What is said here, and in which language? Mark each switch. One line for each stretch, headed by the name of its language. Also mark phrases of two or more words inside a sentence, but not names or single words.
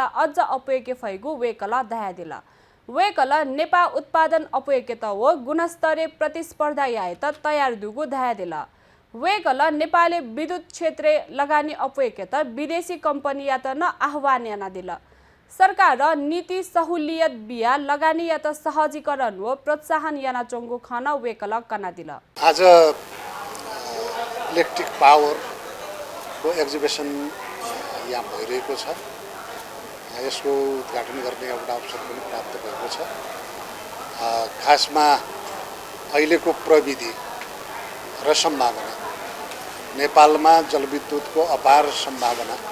Newari: अझ अपयके फैगु वेकल दया दिल वेकल नेपाल उत्पादन अपयके त व गुणस्तरीय प्रतिस्पर्धा याए त तयार दुगु दया दिल वेकल नेपालले विद्युत क्षेत्र लगानी अपयके त विदेशी कम्पनी या त न आह्वान याना दिल सरकार नीति सहुलियत बिया लगानी या त सहजीकरण व प्रोत्साहन याना चोंगु खाना वेकल कना दिल
Nepali: आज इलेक्ट्रिक पावरको एक्जिबिसन यहाँ भइरहेको छ यसको उद्घाटन गर्ने एउटा अवसर पनि प्राप्त भएको छ खासमा अहिलेको प्रविधि र सम्भावना नेपालमा जलविद्युतको अपार सम्भावना